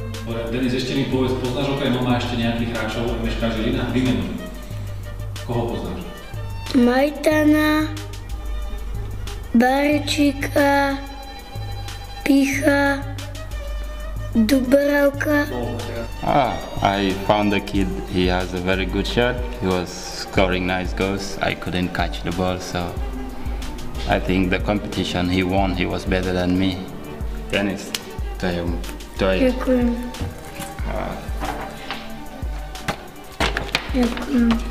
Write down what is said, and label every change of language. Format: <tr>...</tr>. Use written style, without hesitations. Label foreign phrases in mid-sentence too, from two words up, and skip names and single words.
<sk>Denis, ešte mi povedz, poznáš okrem Moma ešte nejakých hráčov MŠK Žilina? Vymenuj. Koho poznáš? Majtana, Barčíka, Picha, Dubravka.</sk> <en>I found the kid, he has a very good shot, he was scoring nice goals, I couldn't catch the ball, so I think the competition he won, he was better than me.</en> <sk>Denis, to je. Ďakujem. Ďakujem.</sk>